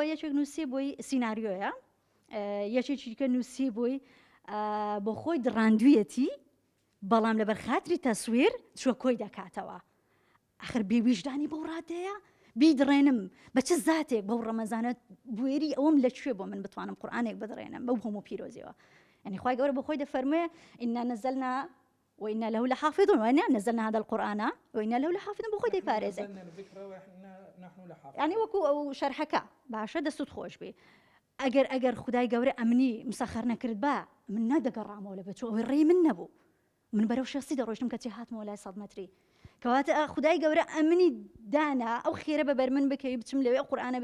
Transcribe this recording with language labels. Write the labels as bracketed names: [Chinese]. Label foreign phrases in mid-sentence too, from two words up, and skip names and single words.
[Central Kurdish] یەکێک نووسی بووی سیناریۆیە یەکێکی کە نووسی بووی بۆ خۆی دڕاندوویەتی بەڵام لەبەر خاتری تەسویر چوە کۆی دەکاتەوە ئاخر بێویژدانی بەو ڕادەیە بیدڕێنم بە چه زاتێک بەو ڕەمەزانە بوێری ئەوم لەکوێ بۆ من بتوانم قورئانێک بدڕێنم بەو هەموو پیرۆزیەوە يعني خوای گەورە بە خۆی دەفەرموێ [Arabic] ئینا نەزەلنا وإنا له لحافظون وإنا نزلنا هذا القرآن وإنا له لحافظون [Central Kurdish] بۆ خۆی دەیپارێزێ يعني وەکو ئەو شەرحەکە باشە دەستت خۆش بێ ئەگەر خدای گەورە ئەمنی مسەخەر نەکرد با من نەدەگەڕامەوە لە بچوو ئەوەی ڕێی من نەبوو من بەرەو شخصی دەڕۆیشتم کە چی هاتمەوە لای 100 مەتری کەواتە خدای گەورە ئەمنی دانا ئەو خێرە بەبەر من بکەوی بچم لەوێ قورئانە